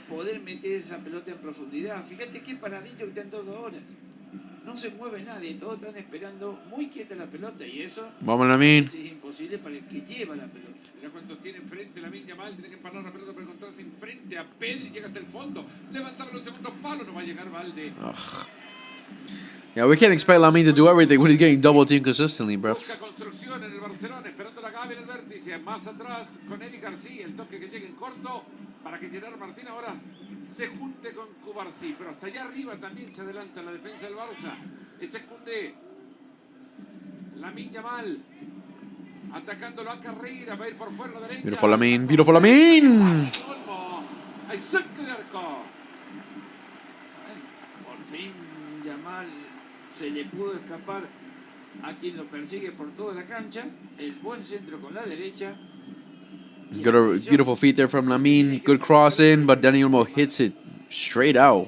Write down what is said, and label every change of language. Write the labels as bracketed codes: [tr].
[es] Poder meter esa pelota en profundidad. Fíjate qué paradillo que están todos ahora. No se mueve nadie, todos están esperando muy quieta la pelota y eso [en] Vamos Lamine. [es] es imposible para el que lleva la pelota. Mira cuántos tiene enfrente Lamine Yamal, tiene que parar la pelota para encontrarse enfrente a Pedri, llega hasta el fondo, levantaba los segundos palos, no va a llegar Valde. [en] Yeah, we can't expect Lamine to do everything when he's getting double teamed consistently, bro. [es] Busca construcción en el Barcelona, esperando la Gavi en el vértice, más atrás con Eric García, el toque que llegue en corto para que Gerard Martín ahora se junte con Cubarsí, pero hasta allá arriba también se adelanta la defensa del Barça. Ese es Koundé. Lamine Yamal atacándolo a Carreira, va a ir por fuera derecha. [en] Beautiful Lamine, beautiful Lamine. [es] Hay saque de arco. Por fin Yamal se le pudo escapar a quien lo persigue por toda la cancha. El buen centro con la derecha. [en] Got a beautiful feet there from Lamine. Good cross in, but Dani Olmo hits it straight out.